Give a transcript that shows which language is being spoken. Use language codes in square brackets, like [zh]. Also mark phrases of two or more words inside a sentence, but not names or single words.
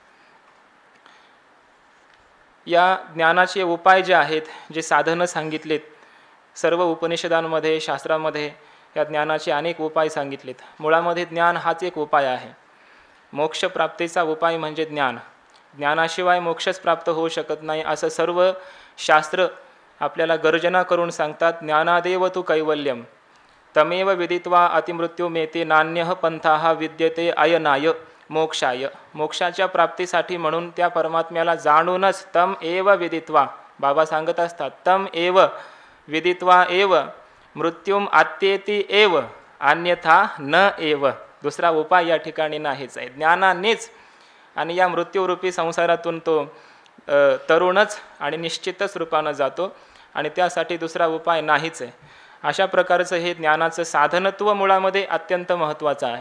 [mr] या ज्ञानाचे उपाय जे आहेत, जे साधनं सांगितलेत, सर्व उपनिषदांमध्ये शास्त्रामध्ये या ज्ञानाचे अनेक उपाय सांगितलेत। मुळामध्ये ज्ञान हाच एक उपाय आहे। मोक्षप्राप्तीचा उपाय म्हणजे ज्ञान। ज्ञानाशिवाय मोक्षच प्राप्त होऊ शकत नाही असं सर्व शास्त्र आपल्याला गर्जना करून सांगतात। [sa] ज्ञानादेव तु कैवल्यम तमेव विदित्वा अतिमृत्यू मेते नान्यः पंथाः विद्यते अयनाय मोक्षाय। [mr] मोक्षाच्या प्राप्तीसाठी म्हणून त्या परमात्म्याला जाणूनच [sa] तम एव विदित्वा, [mr] बाबा सांगत असतात, [sa] तम एव विदित्वा एव मृत्युम आत्येति एव अन्यथा न एव। [mr] दुसरा उपाय या ठिकाणी नाहीच आहे। ज्ञानानेच आणि या मृत्यूरूपी संसारातून तो तरुणच आणि निश्चितच रूपानं जातो आणि त्यासाठी दुसरा उपाय नाहीच आहे। अशा प्रकारचं हे ज्ञानाचं साधनत्व मुळामध्ये अत्यंत महत्त्वाचं आहे।